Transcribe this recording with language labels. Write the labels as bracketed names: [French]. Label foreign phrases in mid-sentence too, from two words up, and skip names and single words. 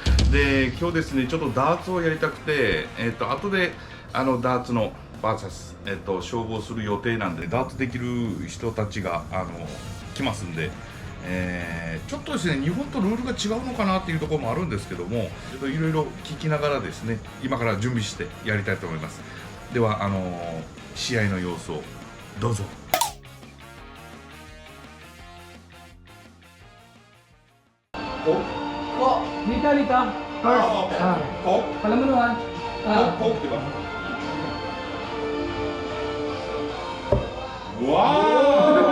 [Japanese] で今日ですねちょっとダーツをやりたくて後でダーツのバーサス勝負をする予定なんで、ダーツできる人たちが来ますんで、ちょっとですね日本とルールが違うのかなっていうところもあるんですけども、ちょっといろいろ聞きながらですね今から準備してやりたいと思います。では試合の様子をどうぞ。 [English] Oh, Nita, Nita. First. Coke? [Filipino] Alam mo naman. Coke, di ba? Wow!